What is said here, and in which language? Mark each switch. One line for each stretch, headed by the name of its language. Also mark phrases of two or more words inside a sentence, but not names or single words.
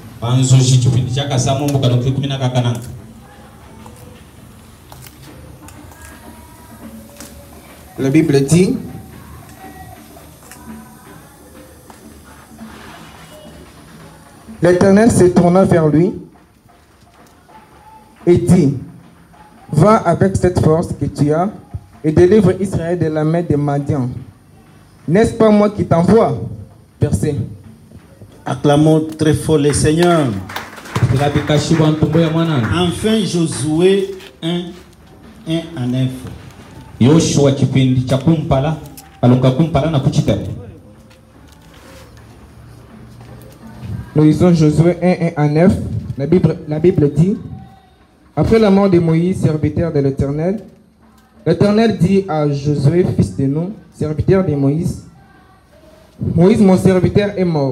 French: La Bible dit, l'Éternel se tourna vers lui et dit, va avec cette force que tu as et délivre Israël de la main des Madians. N'est-ce pas moi qui t'envoie? Verset. Acclamons très fort le Seigneur. Enfin Josué 1, 1 à 9.
Swahili: Yoshua kipindi cha kumpala kumpala na kuchitana.
French: Nous lisons Josué 1, 1 à 9. La Bible dit, après la mort de Moïse, serviteur de l'Éternel, l'Éternel dit à Josué, fils de Nun, serviteur de Moïse, Moïse, mon serviteur, est mort.